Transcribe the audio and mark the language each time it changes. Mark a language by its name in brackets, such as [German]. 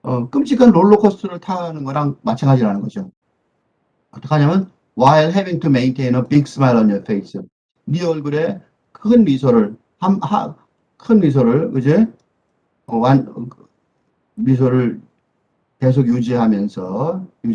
[Korean] 끔찍한 롤러코스터를 타는 거랑 마찬가지라는 거죠. 어떻게 하냐면 [English] while having to maintain a big smile on your face. [Korean] 네 얼굴에 큰 미소를 큰 미소를 그제 미소를 계속 유지하죠.